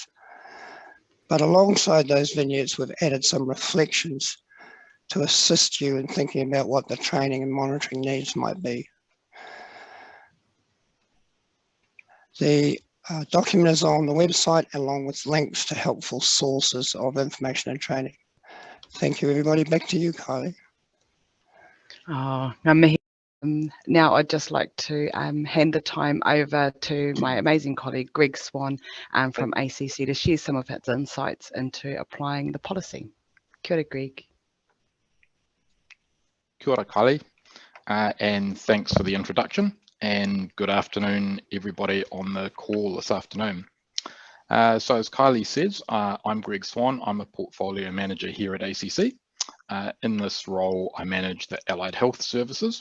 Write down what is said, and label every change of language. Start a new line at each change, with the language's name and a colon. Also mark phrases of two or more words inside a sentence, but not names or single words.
English: But alongside those vignettes, we've added some reflections to assist you in thinking about what the training and monitoring needs might be. The document is on the website along with links to helpful sources of information and training. Thank you, everybody. Back to you, Kylie.
Māori: Oh, ngā mihi.
English: Now I'd just like to hand the time over to my amazing colleague, Greg Swan from ACC to share some of his insights into applying the policy.
Māori: Kia ora, Greg. Kia ora, Kylie,
English: and thanks for the introduction, and good afternoon, everybody on the call this afternoon. So as Kylie says, I'm Greg Swan. I'm a portfolio manager here at ACC. In this role, I manage the allied health services.